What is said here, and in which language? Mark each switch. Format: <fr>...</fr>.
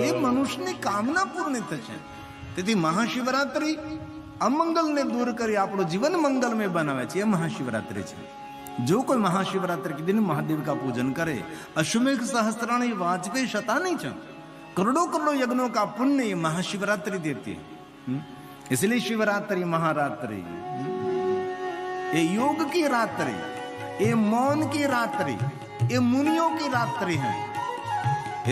<hi>ये मनुष्य ने कामना पूर्ण થશે।</hi> <gu>તેથી મહાશિવરાત્રિ અમંગલને દૂર કરી આપણું જીવન મંગલમય બનાવે છે, એ મહાશિવરાત્રિ છે।</gu> <hi>जो कोई महाशिवरात्रि के दिन महादेव का पूजन करे,</hi> <sa>अश्वमेघ सहस्त्राणी वाजपेयी शतानी च,</sa> <hi>करोड़ों करोड़ों यज्ञों का पुण्य ये महाशिवरात्रि देती है। इसलिए शिवरात्रि महारात्रि, ये योग की रात्रि, ये मौन की रात्रि, ये मुनियों की रात्रि है।</hi>